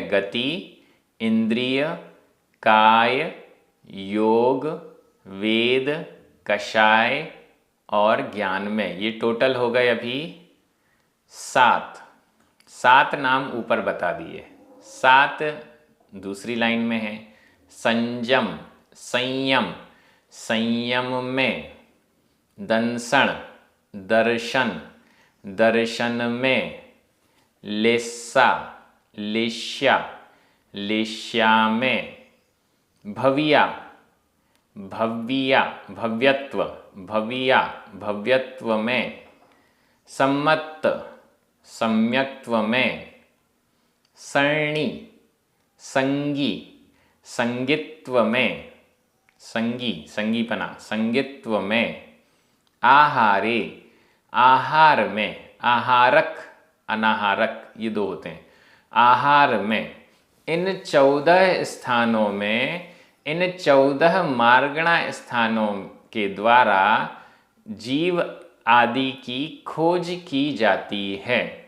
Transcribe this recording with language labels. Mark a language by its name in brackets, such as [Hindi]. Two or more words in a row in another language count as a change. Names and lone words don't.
[Hindi] गति, इंद्रिय, काय, योग, वेद, कषाय और ज्ञान में। ये टोटल हो गए अभी 7। 7 नाम ऊपर बता दिए। 7 दूसरी लाइन में है। संयम, संयम, संयम में, दंसण, दर्शन, दर्शन में, लेस्सा, लेश्या, लेश्या में, भविया, भव्या, भव्यत्व, भविया, भव्यत्व में, सम्मत, सम्यक्त्व में, सरणी, संगी, संगित्व में, संगी संगीपना, संगित्व में, आहारे, आहार में, आहारक, अनाहारक ये 2 होते हैं। आहार में। इन 14 स्थानों में, इन 14 मार्गणा स्थानों के द्वारा जीव आदि की खोज की जाती है।